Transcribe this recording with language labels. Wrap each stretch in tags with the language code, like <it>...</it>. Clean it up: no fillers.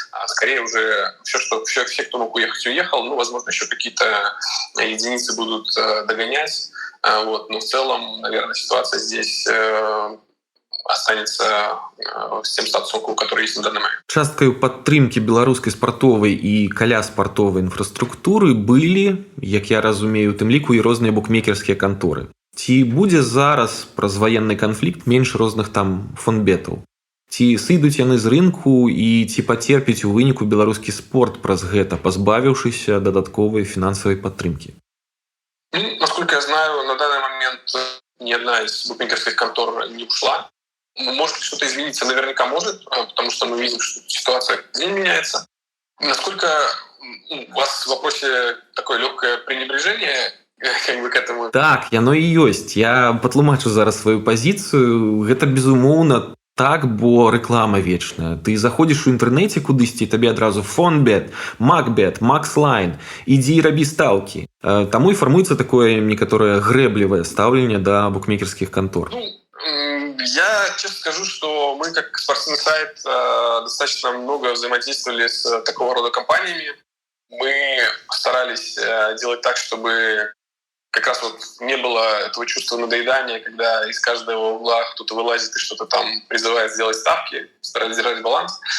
<ru>Скорее уже все, кто мог уехать, уехал. Ну, возможно, еще какие-то единицы будут догонять. Но в целом, наверное, ситуация здесь останется с тем статусом, который есть на данный момент.</ru> <be>Часткаю падтрымкі беларускай спартовай і каля-спартовай інфраструктуры былі, як я разумею, у тым ліку і розныя букмекерскія канторы. Ці будзе зараз праз ваенны канфлікт менш розных там фонбетаў? Ці сыдуць яны з рынку і ці пацерпіць у выніку беларускі спорт праз гэта, пазбавіўшыся дадатковай фінансавай падтрымкі?</be> <ru>Насколько я знаю, на данный момент ни одна из букмекерских контор не ушла. Может ли что-то измениться? Наверняка может, потому что мы видим, что ситуация день меняется. Насколько у вас в вопросе такое легкое пренебрежение к этому?</ru> <be>Так, яно і ёсць. Я патлумачу зараз сваю пазіцыю. Гэта, безумоўна, так, бо рэклама вечная. Ты заходзіш у інтэрнэце кудысьці, табе адразу фонбет, макбет, макслайн. Ідзі і рабі стаўкі. Таму і фармуецца такое некаторае грэблівае стаўленне да букмекерскіх кантор.</be> <ru>Я честно скажу, что мы как спортивный сайт достаточно много взаимодействовали с такого рода компаниями. Мы старались делать так, чтобы как раз не было этого чувства надоедания, когда из каждого угла кто-то вылазит и что-то там призывает сделать ставки, старались держать баланс.</ru>